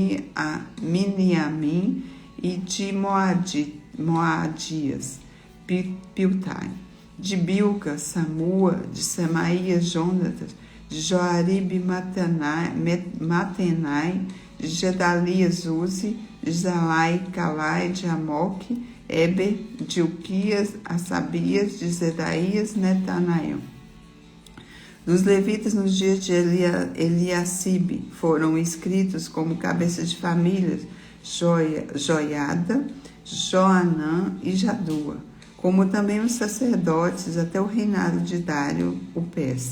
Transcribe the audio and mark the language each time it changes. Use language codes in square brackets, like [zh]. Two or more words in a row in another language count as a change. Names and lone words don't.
[pt] Miniamim e de Moadias, Piltai, de Bilca, Samua, de Semaías, Jonatas, de Joaribe, Matenai, de Gedalias, Uzi, de Zalai, Calai, de Amoque, Eber, de Uquias, Asabias, de Zedaías, Netanael. Dos levitas nos dias de Eliacibe foram escritos como cabeças de famílias Joiada, Joanã e Jadua, como também os sacerdotes até o reinado de Dário, o persa.